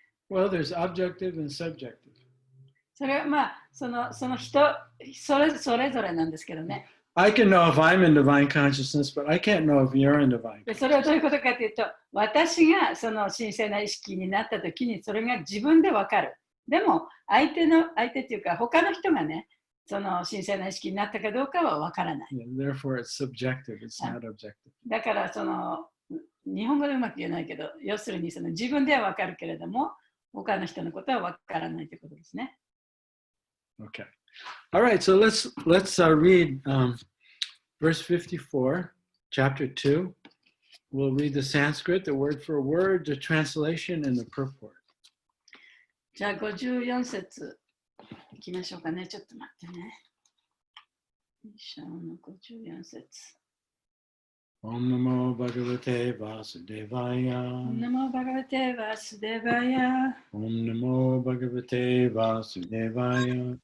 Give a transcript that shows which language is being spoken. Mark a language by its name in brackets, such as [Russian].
[English] Well, there's objective and subjective. [Japanese] それはまあ、その人それぞれなんですけどね。 [English] I can know if I'm in divine consciousness, but I can't know if you're in divine consciousness. [Japanese] で、それはどういうことかというと、私がその神聖な意識になったときに、それが自分でわかる。でも、相手っていうか、他の人がね、その神聖な意識になったかどうかはわからない。 [English] Therefore, it's subjective, it's not objective. [Japanese] だから、日本語でうまく言えないけど、要するに自分ではわかるけれども、他の人のことはわからないということですね。 [English] Okay. All right, so let's read verse 54, chapter 2. We'll read the Sanskrit, the word for word, the translation, and the purport. [Japanese] じゃあ54節いきましょうかね。ちょっと待ってね。54節。 [Sanskrit] Om Namo Bhagavate Vasudevaya. Om Namo Bhagavate Vasudevaya. Om Namo Bhagavate Vasudevaya.